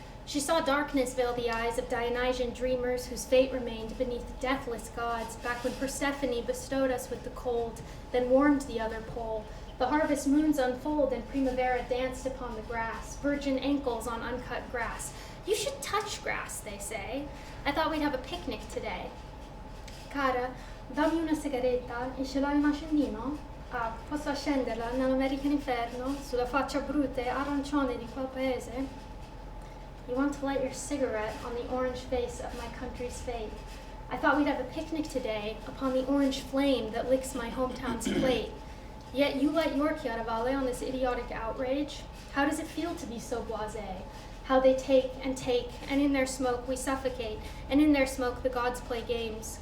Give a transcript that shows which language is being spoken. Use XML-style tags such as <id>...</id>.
<en>She saw darkness veil the eyes of Dionysian dreamers whose fate remained beneath deathless gods back when Persephone bestowed us with the cold, then warmed the other pole. The harvest moons unfold and Primavera danced upon the grass, virgin ankles on uncut grass. You should touch grass, they say. I thought we'd have a picnic today.</en> <it>Cara, dammi una sigaretta e ce l'hai un accendino? Ah, posso accenderla nell'American Inferno, sulla faccia bruta e arancione di quel paese?</it> <en>You want to light your cigarette on the orange face of my country's fate. I thought we'd have a picnic today upon the orange flame that licks my hometown's plate. Yet you light your chiaravalle on this idiotic outrage. How does it feel to be so blasé? How they take, and in their smoke we suffocate, and in their smoke the gods play games.</en>